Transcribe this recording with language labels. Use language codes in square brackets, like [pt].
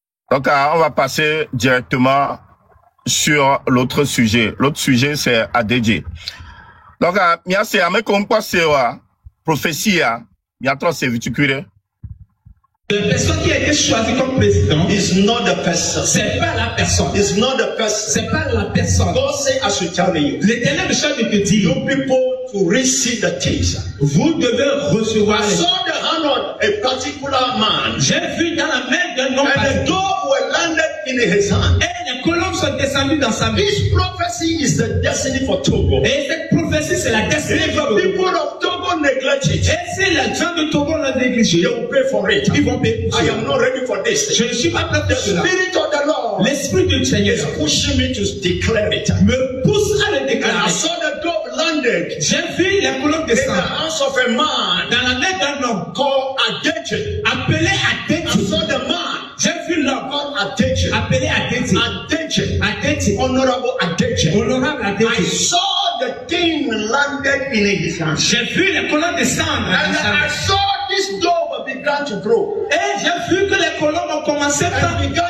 [fr] Donc, on va passer directement sur l'autre sujet. L'autre sujet, c'est ADJ. Donc, c'est Ameko, on passe à prophétie, il y a trois servitudes. La personne qui a été choisie comme président [en] is not the person. [fr] C'est pas la personne. [en] Is not the person. [fr] C'est pas la personne. [en] God say I should tell you. [fr] L'Éternel me charge de te dire. [en] You people to receive the things. [fr] Vous devez recevoir. [en] I saw the hand of a particular man. [fr] J'ai vu dans la main d'un homme. [en] And the dove were landed in his hand. [fr] Et les colombes sont descendues dans sa main. [en] This prophecy is the destiny for Togo. [fr] Et cette prophétie c'est la destinée pour [en] the people of Togo neglect it. [fr] Et si les gens de Togo l'ont négligé, [en] they will pay for it. [fr] Ils vont payer. [en] I am not ready for this. [fr] Je ne suis pas prêt pour cela. [en] The spirit of the Lord. [fr] L'esprit du Seigneur [en] is pushing me to declare it. [fr] Me pousse à le déclarer. [en] And I saw the dove landed. [fr] J'ai vu les colombes descendre. [en] In the hands of a man. [fr] Dans la main d'un homme [en] called Adeje. [fr] Appelé Adeje. [en] I saw the man. [fr] J'ai vu l'homme [en] called Adeje. [fr] Appelé Adeje. [en] Adeje. Honorable Adeje. [fr] Honorable Adeje. [en] I saw the thing landed in his hand. [fr] J'ai vu les colombes descendre. [en] And I saw this dove began to grow. [fr] Et j'ai vu que les colombes ont commencé par